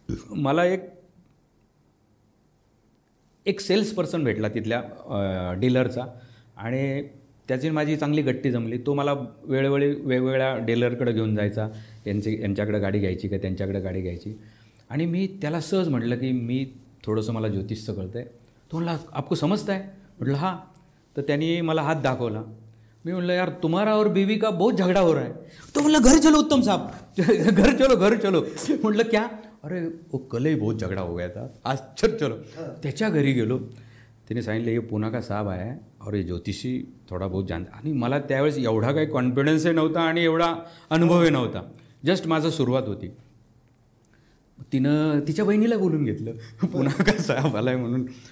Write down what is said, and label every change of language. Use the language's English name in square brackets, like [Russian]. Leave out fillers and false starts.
[Marathi] मला एक cells person भेटला तिथल्या डीलरचा आणि त्याची माझी चांगली गट्टी जमली. तो मला वेळोवेळी वेगवेगळ्या डीलरकडे घेऊन जायचा, यांच्याकडे गाडी घ्यायची का त्यांच्याकडे गाडी घ्यायची. आणि मी त्याला सहज म्हटलं की मी थोडंसं मला ज्योतिषचं कळतं आहे. तो म्हणला [Hindi] आपको समजता है? [Marathi] म्हटलं हां. तर त्यांनी मला हात दाखवला. मी म्हटलं यार [Hindi] तुम्हारा और बीवी का बहुत झगड़ा हो रहा है. [Marathi] तो म्हणलं [Hindi] घर चलो उत्तम साहब, घर चलो. [Marathi] म्हटलं क्या? [Hindi] अरे वो कल ही बहुत झगड़ा हो गया था, आज चलो. [Marathi] त्याच्या घरी गेलो. त्याने सांगितलं [Hindi] ये पुणे का साहब आहे और ये ज्योतिषी थोडा बहुत जानता. [Marathi] आणि मला त्यावेळेस एवढा काही कॉन्फिडन्सही नव्हता आणि एवढा अनुभवही नव्हता. जस्ट माझं सुरुवात होती. तिनं तिच्या बहिणीला बोलून घेतलं [Hindi] पुणे का साहब [Marathi] आला आहे म्हणून.